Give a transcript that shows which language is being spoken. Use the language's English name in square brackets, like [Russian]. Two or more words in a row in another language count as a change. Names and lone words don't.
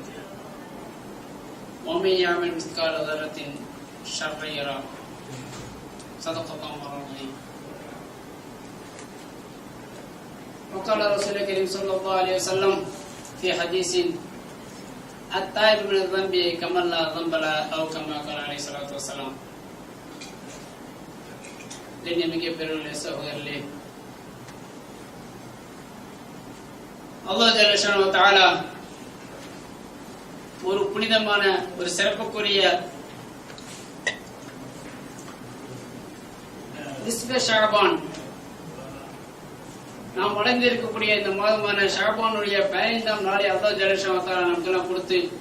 [Arabic] ومن يعمل مثقال ذرة شرا يره. صدق الله العظيم. وقال رسول الكريم صلى الله عليه وسلم في حديث التائب من الذنب كمن لا ذنب له أو كما قال عليه الصلاة والسلام. [Tamil] மிக பெருமையுள்ள சகோதரர்களே, அல்லாஹ் [Arabic] جل شأنه وتعالى [Tamil] ஒரு புனிதமான ஒரு சிறப்புக்குரிய நிஸ்ஃபே ஷஅபான் நாம் அடைந்து இருக்கக்கூடிய இந்த மாதமான ஷஅபானுடைய 15ஆம் நாளை அல்லாஹ் [Arabic] جل شأنه وتعالى [Tamil] நமக்கு கொடுத்து